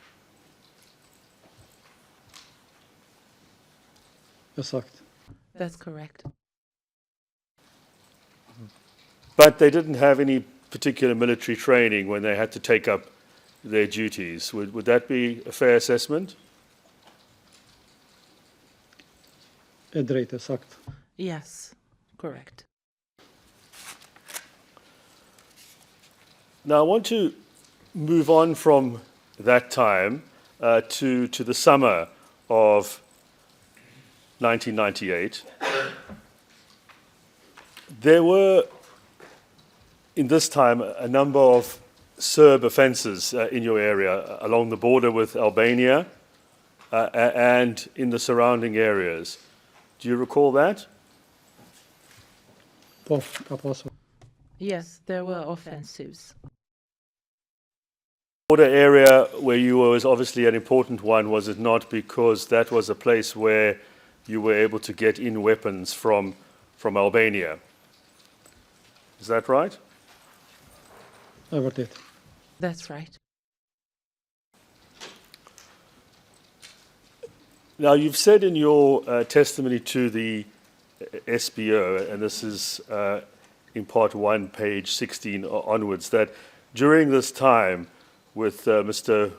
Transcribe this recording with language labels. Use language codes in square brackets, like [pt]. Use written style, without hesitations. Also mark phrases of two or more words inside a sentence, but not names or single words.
[sq] Exakt. [en] That's correct. But they didn't have any particular military training when they had to take up their duties. Would that be a fair assessment? [sq] E drejtë, sakt. [en] Yes, correct. Now I want to move on from that time to the summer of 1998. There were, in this time, a number of Serb offences in your area along the border with Albania and in the surrounding areas. Do you recall that? [sq] Po, ka pasur. [en] Yes, there were offensives. Border area where you were was obviously an important one, was it not? Because that was a place where you were able to get in weapons from Albania. Is that right? [sq] E vërtet. [en] That's right. Now, you've said in your testimony to the SBO, and this is in part 1, page 16 onwards, that during this time with Mr.